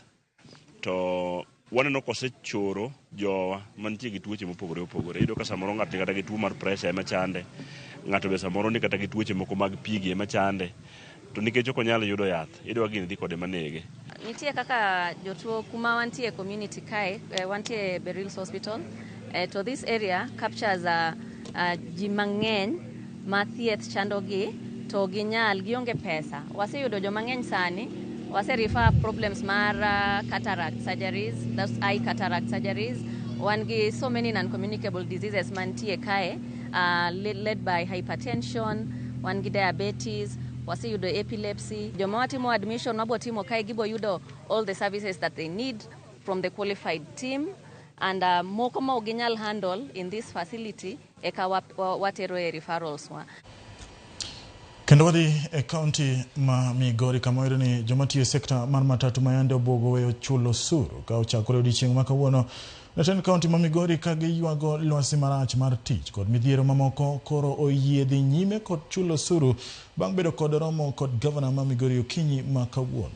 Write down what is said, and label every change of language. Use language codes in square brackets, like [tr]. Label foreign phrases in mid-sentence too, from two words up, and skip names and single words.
[luo] To waneno kosechoro jowa mantie gi tuoche mopogore opogore. Iyudo ka samoro ng'ato kata gi tuo mar pressure ema chande. Ng'ato be samoro ni kata gi tuoche moko mag pigi ema chande. To nikech ok onyalo yudo yath, idwa gini dhi kode manege. Nitie kaka jotuo kuma wantie community kae, wantie Berils Hospital. To [en] this area captures [luo] ji mang'eny ma thieth chandogi to ginyal gionge pesa. Waseyudo joma ng'eny sani, [en] refer problems mar cataract surgeries, that's eye cataract surgeries. One gi so many non-communicable diseases [luo] mantie kae, [en] led by hypertension, one gi diabetes, waseyudo epilepsy. [luo] Joma watimo admission mabo timo kae gibo yudo [en] all the services that they need from the qualified team, [luo] and moko ma ginyal [en] handle in this facility [luo] eka watero e referrals wa. Kendo wadhi e kaunti ma Migori kama wero ni joma tiyo sekta mar matatu mayande obogo weyo chulo suru ka ochakore odiochieng' ma kawuono. Jatend kaunti ma Migori ka giywago lwasi marach mar tich kod midhiero mamoko koro oyie dhi nyime kod chulo suru bang' bedo kod romo kod gavana ma Migori okinyi ma kawuono.